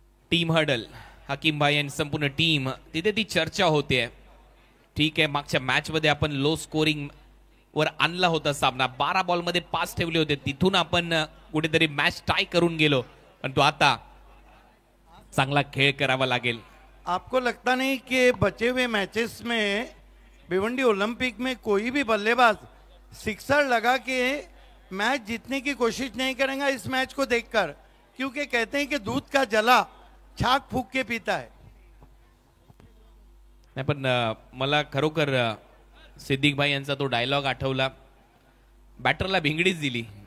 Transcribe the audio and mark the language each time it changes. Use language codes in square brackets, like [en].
[mr] Team huddle, Hakim भाई आणि संपूर्ण टीम तिथे ती चर्चा होते. ठीक आहे, मागच्या मॅच मध्ये आपण लो स्कोरिंग वर आणला होता सामना. 12 बॉल मध्ये 5 ठेवले होते, तिथून आपण कुठेतरी मॅच टाय करून गेलो. पण तो आता चांगला खेळ करावा लागेल. [hi] आपको लगता नहीं कि बचे हुए मैचेस में भिवंडी ओलंपिक में कोई भी बल्लेबाज सिक्सर लगा के मैच जीतने की कोशिश नहीं करेगा इस मैच को देखकर, क्योंकि कहते हैं कि दूध का जला छाक फूक के पीता है. [mr] नाही पण मला खरोखर सिद्दीक भाई यांचा तो डायलॉग आठवला. बॅटरला भिंगडीच दिली